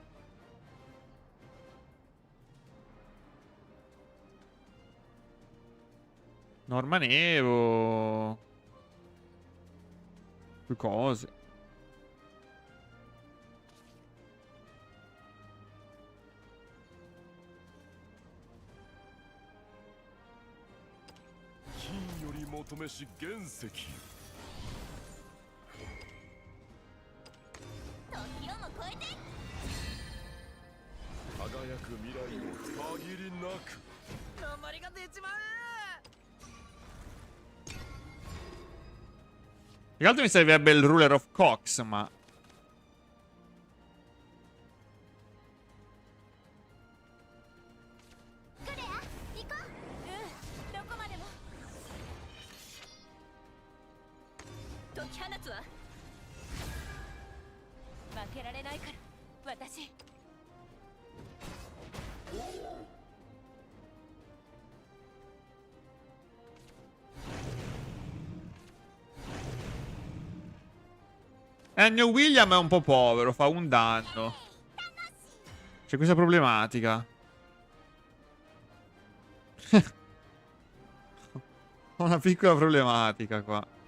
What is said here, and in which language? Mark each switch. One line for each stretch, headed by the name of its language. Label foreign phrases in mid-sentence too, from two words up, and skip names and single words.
Italian: Norman Evo. Più cose.
Japanese: 求めし原石。時をも超えて輝く未来を限りなく。鉛が出ちまう。
Italian: Più che altro mi servirebbe il Ruler of Cox, ma...
Japanese: クレア行こう。うん、どこまでも。解き放つわ。負けられないから私。
Italian: il mio William è un po' povero, fa un danno. C'è questa problematica. Ho una piccola problematica qua.